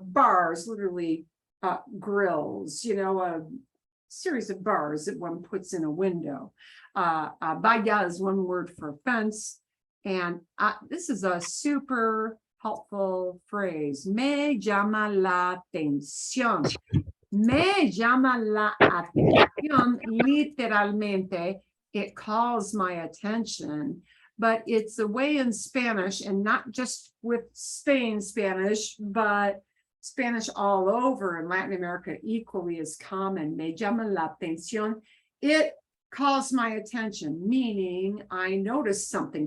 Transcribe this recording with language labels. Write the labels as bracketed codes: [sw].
[en] Bars, literally grills, a series of bars that one puts in a window. Valla is one word for fence. And this is a super helpful phrase. [es] Me llama la atención. Me llama la atención, literalmente. [en] It calls my attention, but it's a way in Spanish, and not just with Spain Spanish, but Spanish all over in Latin America equally is common. Me llama la atención. It calls my attention, meaning I notice something.